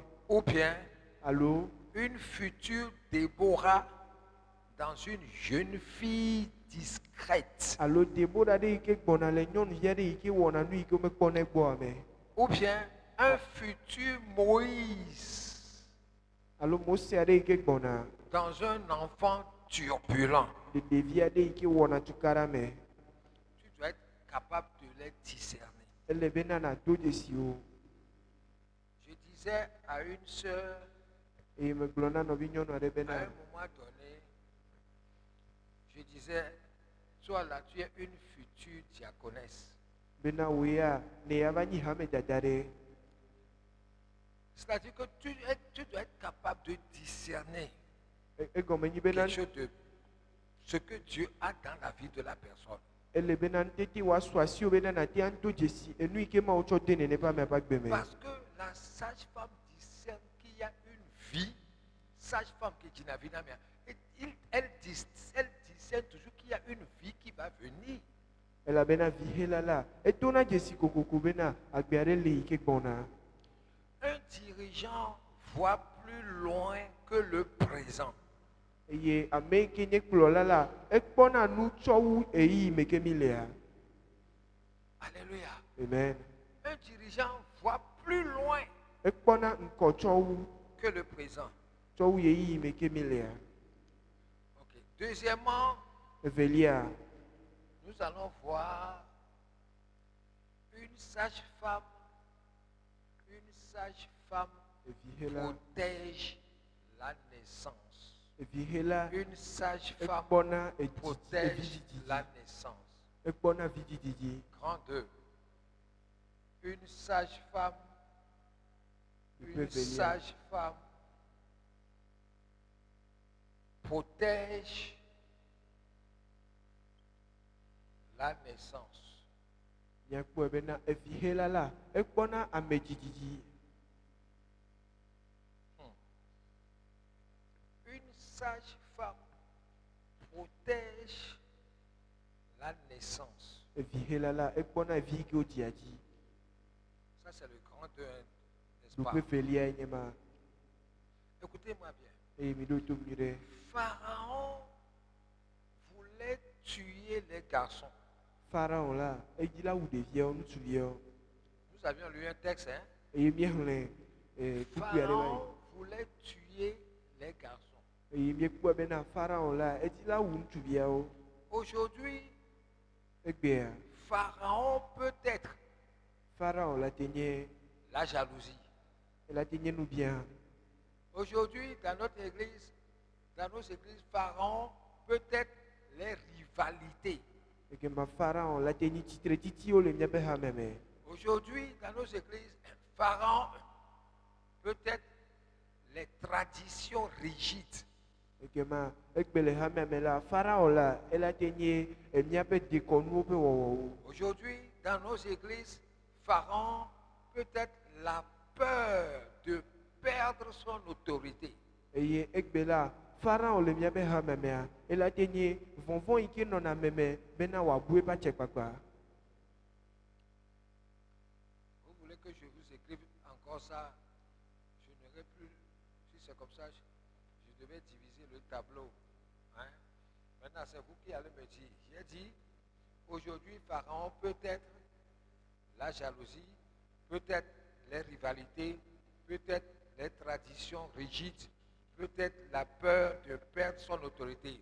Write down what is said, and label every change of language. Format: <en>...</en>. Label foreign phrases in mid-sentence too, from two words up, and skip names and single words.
<fr>Ou bien</fr> <ee>alo</ee> <fr>une future Déborah dans une jeune fille discrète.</fr> <ee>alo Debora aɖe yi ke gbɔna le nyɔnuvi aɖe yi ke wɔna nu yi ke womekpɔnɛ gbɔa me,</ee> <fr>Ou bien un futur Moïse</fr> <ee>alo Mose aɖe yi ke gbɔna</ee> <fr>dans un enfant turbulent.</fr> <ee>le ɖevi aɖe yi ke wɔna tukara me.</ee> <fr>Tu dois être capable de les discerner.</fr> <ee>Ele bena nàdo dzesi wo.</ee> <fr>Je disais à une sœur,</fr> <ee>Eye megblɔ na nɔvi nyɔnu aɖe</ee> <fr>à</fr> <ee>bena</ee> <fr>un moment donné, je disais, toi là, tu es une future diaconesse.</fr> <ee>bena wo ya ne yava nyi hame dada ɖe.</ee> <fr>C'est-à-dire que tu dois être capable de discerner</fr> <ee>Egɔme nyi bena</ee> <fr>quelque chose de ce que Dieu a dans la vie de la personne.</fr> <ee>ele bena ŋutete wòasɔ asi wo bena nàte ŋdo dzesi enu yi ke Mawu tsɔ de nene ƒe ame ƒe agbe me.</ee> <fr>Parce que la sage-femme discerne qu'il y a une vie, sage-femme qui est Ginavina, elle discerne toujours qu'il y a une vie qui va venir.</fr> <ee>Elabena vihela la etona dzesi kokoko bena agbe aɖe le yi ke gbɔna.</ee> <fr>Un dirigeant voit plus loin que le présent.</fr> <ee>Eye ame yi ke nye kplɔla la ekpɔna nu tsɔ wu eyi me ke mi lea.</ee> <fr>Alléluia. Amen. Un dirigeant voit plus loin</fr> <ee>Ekpɔna ŋkɔ tsɔ wu</ee> <fr>que le présent.</fr> <ee>tsɔ wu eyi me ke mi lea.</ee> <fr>Ok. Deuxièmement,</fr> <ee>Evelia,</ee> <fr>nous allons voir une sage-femme. Une sage-femme</fr> <ee>evihela</ee> <fr>protège la naissance.</fr> <ee>evihela</ee> <fr>Une sage-femme</fr> <ee>ekpɔna</ee> <fr>protège</fr> <ee>evidididi.</ee> <fr>la naissance.</fr> <ee>Ekpɔna vidididi.</ee> <fr>Grand 2. Une sage-femme. Une sage-femme protège la naissance.</fr> <ee>Miakpɔe bena evihela la ekpɔna ame dzididi.</ee> <fr>Une sage-femme protège la naissance.</fr> <ee>Evihela la ekpɔna evi yi ke wodzia dzi.</ee> <fr>Ça, c'est le grand 2, n'est-ce pas?</fr> <ee>Ɖoƒe velia ye nye ma.</ee> <fr>Écoutez-moi bien.</fr> <ee>Eye mi ɖo tom nyui ɖe.</ee> <fr>Pharaon voulait tuer les garçons.</fr> <ee>Pharaon la edzi la wu ɖeviawo ŋutsuviawo.</ee> <fr>Nous avions lu un texte, hein?</fr> <ee>Eye miexlẽ kuku aɖe va yi.</ee> <fr>Pharaon voulait tuer les garçons.</fr> <ee>Eye miekpɔe bena Pharaon la edzi la wu ŋutsuviawo.</ee> <fr>Aujourd'hui,</fr> <ee>Egbea</ee> <fr>Pharaon peut être</fr> <ee>Pharaon la te nye</ee> <fr>la jalousie.</fr> <ee>la te nye nubia.</ee> <fr>Aujourd'hui, dans notre église, dans nos églises, Pharaon peut être les rivalités.</fr> <ee>Eke ma Pharaon la te nye tsitre titiwo le miaƒe hame me.</ee> <fr>Aujourd'hui, dans nos églises, Pharaon peut être les traditions rigides.</fr> <ee>Eke ma egbe le hame me la Pharaon la ela te nye miaƒe dekɔnuwo ƒe wɔwɔwo.</ee> <fr>Aujourd'hui, dans nos églises, Pharaon peut être la peur de perdre son autorité.</fr> <ee>Eye egbe la Pharaon le miaƒe hame mea ela te nye vɔvɔ yi ke nɔna me me bena wòabu eƒe atsekpakpa.</ee> <fr>Vous voulez que je vous écrive encore ça? Je n'aurai plus. Si c'est comme ça, je devais diviser le tableau. Hein? Maintenant, c'est vous qui allez me dire. J'ai dit, aujourd'hui, Pharaon peut être la jalousie, peut-être les rivalités, peut-être les traditions rigides, peut-être la peur de perdre son autorité.</fr>